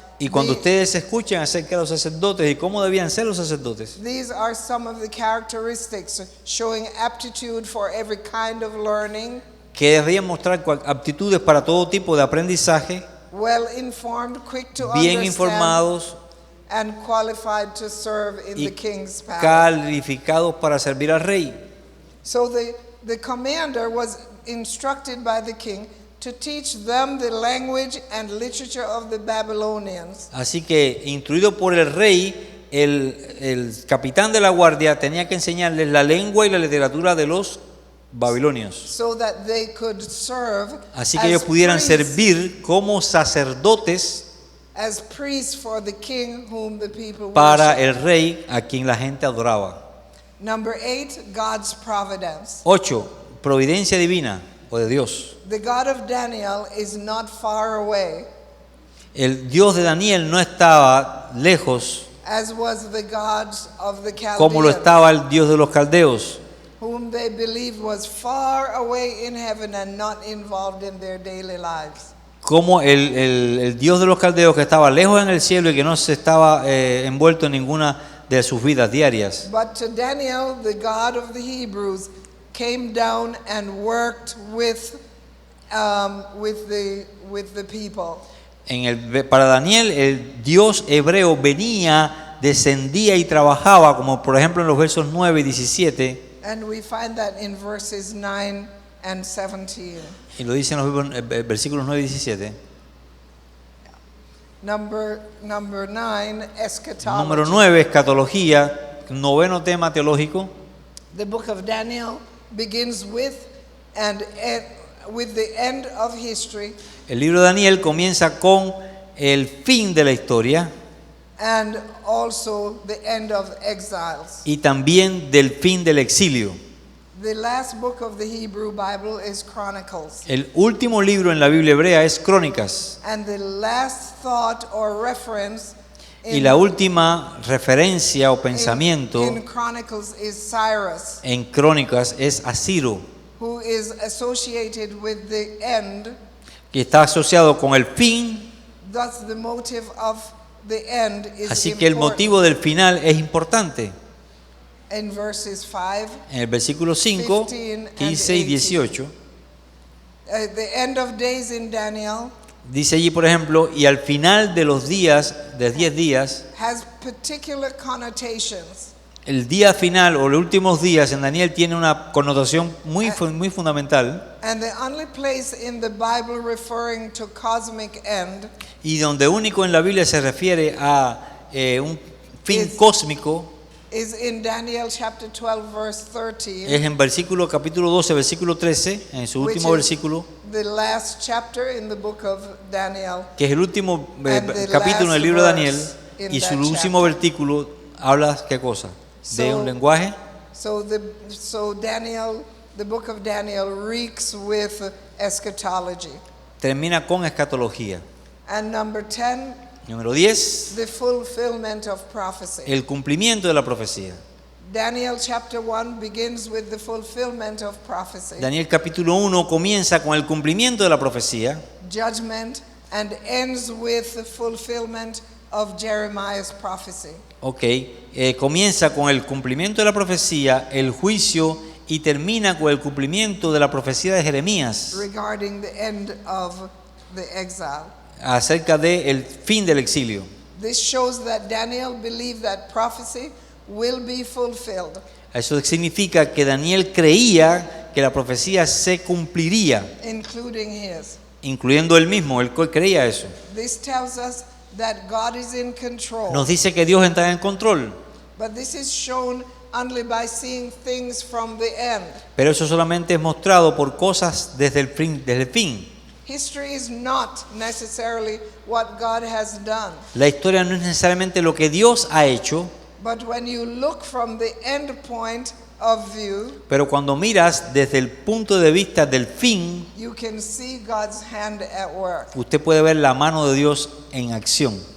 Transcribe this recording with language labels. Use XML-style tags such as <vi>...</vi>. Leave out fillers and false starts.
<es>Y cuando ustedes escuchan acerca de los sacerdotes y cómo debían ser los sacerdotes,</es> <en>these are some of the characteristics showing aptitude for every kind of learning,</en> <es>que deberían mostrar aptitudes para todo tipo de aprendizaje,</es> <en>well informed, quick to</en> <es>bien</es> <en>understand,</en> <es>informados</es> <en>and qualified to serve in</en> <es>y</es> <en>the king's palace.</en> <es>calificados para servir al rey.</es> <en>So the commander was instructed by the king to teach them the language and literature of the Babylonians.</en> <es>Así que, instruido por el rey, el capitán de la guardia tenía que enseñarles la lengua y la literatura de los babilonios.</es> <en>So that they could serve</en> <es>Así que ellos pudieran servir como sacerdotes</es> <en>as priests for the king whom the people</en> <es>para</es> <en>worship.</en> <es>el rey a quien la gente adoraba.</es> <en>Number 8, God's providence.</en> <es>8. Providencia divina o de Dios.</es> <en>The God of Daniel is not far away,</en> <es>El Dios de Daniel no estaba lejos</es> <en>as was the gods of the</en> <es>como lo</es> <en>Chaldeans,</en> <es>estaba el Dios de los caldeos,</es> <en>whom they believed was far away in heaven and not involved in their daily lives.</en> <es>como el Dios de los caldeos que estaba lejos en el cielo y que no se estaba envuelto en ninguna de sus vidas diarias.</es> <en>But to Daniel, the God of the Hebrews came down and worked with the people.</en> <es>Para Daniel, el Dios hebreo venía, descendía y trabajaba, como por ejemplo en los versos 9 y 17,</es> <en>And we find that in verses 9 and 17.</en> <es>y lo dicen los versículos 9 y 17.</es> <en>Number 9, eschatology.</en> <es>Número 9, escatología, noveno tema teológico.</es> <en>The book of Daniel begins with the end of history</en> <es>El libro de Daniel comienza con el fin de la historia</es> <en>and also the end of exiles.</en> <es>y también del fin del exilio.</es> <en>The last book of the Hebrew Bible is Chronicles.</en> <es>El último libro en la Biblia hebrea es Crónicas</es> <en>And the last thought or reference</en> <es>y la última referencia o pensamiento</es> <en>in Chronicles is Cyrus,</en> <es>en Crónicas es a Ciro,</es> <en>who is associated with the end.</en> <es>que está asociado con el fin,</es> <en>Thus the motive of the end is</en> <es>así que el</es> <en>important.</en> <es>motivo del final es importante.</es> <en>In verses 5,</en> <es>En el versículo 5, 15 y 18</es> <en>the end of days in Daniel</en> <es>dice allí, por ejemplo, y al final de los días, de 10 días,</es> <en>has particular connotations.</en> <es>el día final o los últimos días en Daniel tiene una connotación muy fundamental,</es> <en>and the only place in the Bible referring to cosmic end</en> <es>y donde único en la Biblia se refiere a un fin cósmico,</es> <en>is in Daniel chapter 12 verse 13,</en> <es>es en capítulo 12, versículo 13, en su</es> <en>which</en> <es>último</es> <en>is</en> <es>versículo,</es> <en>the last chapter in the book of Daniel.</en> <es>que es el último</es> <en>And the</en> <es>capítulo en el libro de Daniel,</es> <en>last verse</en> <es>y</es> <en>in</en> <es>su</es> <en>that</en> <es>último</es> <en>chapter.</en> <es>versículo habla, ¿qué cosa? De</es> <en>So-</en> <es>un lenguaje.</es> <en>So Daniel, the book of Daniel reeks with eschatology.</en> <es>Termina con escatología.</es> <en>And number 10,</en> <es>Número 10,</es> <en>the fulfillment of prophecy.</en> <es>el cumplimiento de la profecía.</es> <en>Daniel chapter 1 begins with the fulfillment of prophecy,</en> <es>Daniel capítulo 1 comienza con el cumplimiento de la profecía,</es> <en>judgment, and ends with the fulfillment of Jeremiah's prophecy.</en> <es>comienza con el cumplimiento de la profecía, el juicio, y termina con el cumplimiento de la profecía de Jeremías</es> <en>Regarding the end of the exile.</en> <es>acerca del fin del exilio.</es> <en>This shows that Daniel believed that prophecy will be fulfilled,</en> <es>Eso significa que Daniel creía que la profecía se cumpliría,</es> <en>including his.</en> <es>incluyendo él mismo, él creía eso.</es> <en>This tells us that God is in control.</en> <es>Nos dice que Dios está en control,</es> <en>But this is shown only by seeing things from the end.</en> <es>pero eso solamente es mostrado por cosas desde el fin.</es> <en>History is not necessarily what God has done.</en> <es>La historia no es necesariamente lo que Dios ha hecho,</es> <en>But when you look from the end point of view,</en> <es>pero cuando miras desde el punto de vista del fin,</es> <en>you can see God's hand at work.</en> <es>usted puede ver la mano de Dios en acción.</es>